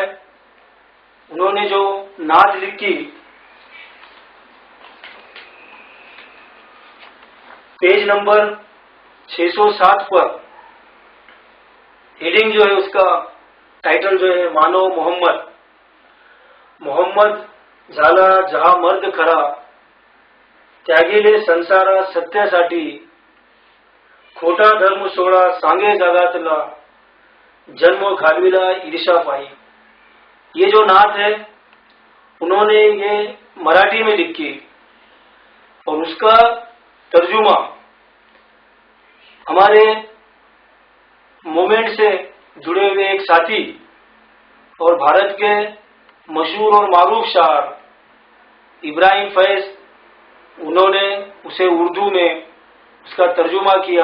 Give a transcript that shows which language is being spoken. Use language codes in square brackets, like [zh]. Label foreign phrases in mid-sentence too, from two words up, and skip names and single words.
[ur] انہوں نے جو نعت لکھی، پیج نمبر 607 پر ہیڈنگ جو ہے، اس کا ٹائٹل جو ہے مانو محمد [mr] محمد झाला जहा मर्द खरा त्यागिले संसारा सत्यासाठी खोटा धर्म सोळा सांगे जगातला जन्म घालविला ईर्षा पाई। [ur] یہ جو نعت ہے انہوں نے یہ مراٹھی میں لکھی اور اس کا ترجمہ ہمارے موومنٹ سے جڑے ہوئے ایک ساتھی اور بھارت کے مشہور اور معروف شاعر ابراہیم فیض، انہوں نے اسے اردو میں اس کا ترجمہ کیا.